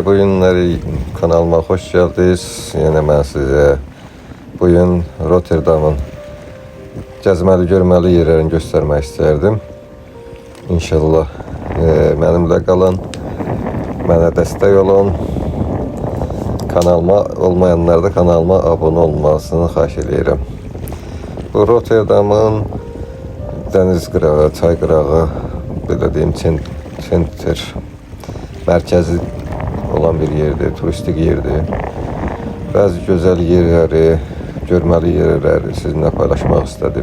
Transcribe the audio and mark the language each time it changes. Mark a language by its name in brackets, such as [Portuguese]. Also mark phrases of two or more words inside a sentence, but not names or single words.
[Turkish] Bu günləri kanalıma hoş geldiniz. Yine ben size bugün Rotterdam'ın [Azerbaijani] gəzməli, görməli yerlərini [Turkish] göstermek isterdim. İnşallah benimle kalın. Bana destek olun. Kanalıma olmayanlar da kanalıma abone olmasını [Azerbaijani] xahiş edirəm. Bu Rotterdam'ın dəniz qırağı, çay qırağı, belə deyim, center mərkəzi olan bir yerdir, turistik yerdir. Bəzi gözəl yerləri, görməli yerləri sizinlə paylaşmaq istədim.